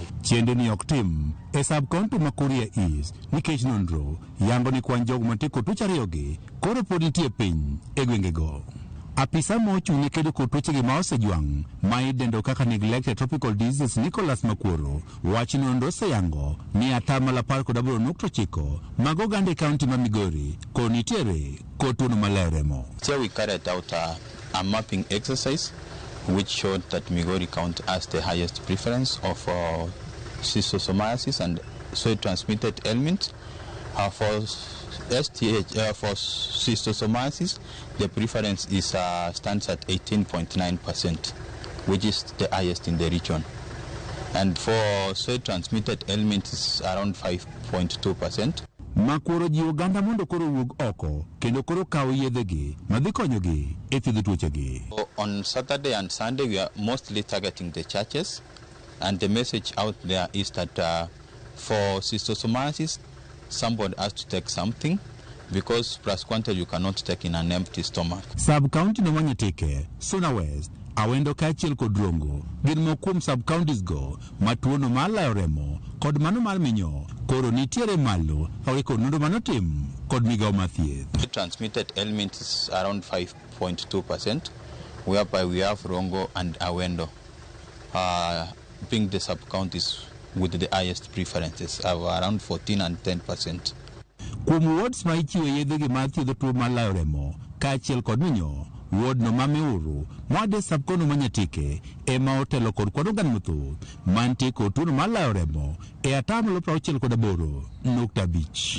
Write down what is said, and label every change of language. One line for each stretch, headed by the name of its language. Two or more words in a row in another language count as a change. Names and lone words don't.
Luo (Kenya and Tanzania): Chenro ni ok tim e sub-county ma Kuria East nikech nonro yango ni kwan jogo mantie kod tuoche 2 koro pod nitie piny e gwengego. Apisa mochung' ne kedo kod tuochegi ma osejwang' ma idendo kaka
English: neglected tropical diseases
Luo (Kenya and Tanzania): Nicholas Makworo wacho nonro oseyango ni 18.9% mag oganda e kaunti ma Migori koro nitiere kod tuo mar layo remo.
English: Here we carried out a mapping exercise which showed that Migori County has the highest preference of schistosomiasis and soil-transmitted ailments. For schistosomiasis, the preference is stands at 18.9%, which is the highest in the region. And for soil-transmitted ailments, it's around 5.2%.
Luo (Kenya and Tanzania): Makworo ji oganda mondo koro wuog oko kendo koro kawo yedhegi madhi konyogi e thiedho tuochegi.
English: On Saturday and Sunday we are mostly targeting the churches, and the message out there is that for schistosomiasis somebody has to take something because plus quantity you cannot take in an empty stomach.
Luo (Kenya and Tanzania): Sub-county no manyatike, Suna West, Awendo kaachiel kod Rongo gin mokuom sub-counties go ma tuono mar layo remo kod mano mar minyo koro nitiere malo awe kod nonro manotim kod migao mathieth.
English: Transmitted ailments is around 5.2%, whereby we have Rongo and Awendo being the sub-counties with the highest preferences of around 14 and 10%.
Luo (Kenya and Tanzania): Kuom wards ma ichiwe yedhegi mar thiedho tuo mar layo remo kaachiel kod minyo, ward no Mameuru mwade sub-county manyatike ema otelo kod kwan oganda mathoth mantie kod tuo mar layo remo e 68.5%.